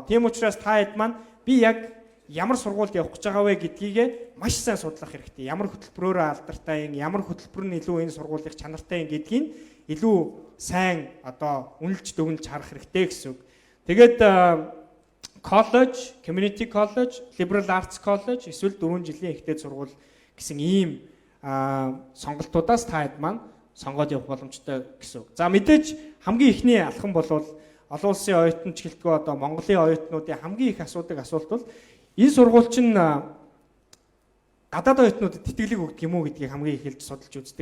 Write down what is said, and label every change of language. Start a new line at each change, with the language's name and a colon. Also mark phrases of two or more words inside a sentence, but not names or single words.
Mongolian: Тийм учраас та хэд маань би яг ямар сургуульд явах гэж байгаа вэ гэдгийг маш сайн судлах хэрэгтэй. Ямар хөтөлбөрөөр алдартай юм, ямар хөтөлбөр нь илүү энэ сургуулийн чанартай юм гэдгийг илүү сайн одоо үнэлж дүгнж харах хэрэгтэй гэсэн үг. Тэгээд
English: college, community college, liberal arts college
Mongolian: эсвэл 4 жилийн ихтэй сургууль гэсэн ийм сонголтуудаас та хэд маань сонгоод явах боломжтой гэсэн үг. За мэдээж хамгийн ихний алхам бол олон улсын оюутан ч гэлтгүй одоо Монголын оюутнуудын хамгийн их асуудаг асуулт бол энэ сургууль чинь гадаад оюутнуудад тэтгэлэг өгдөг юм уу гэдгийг хамгийн их хэлж судалж үздэг.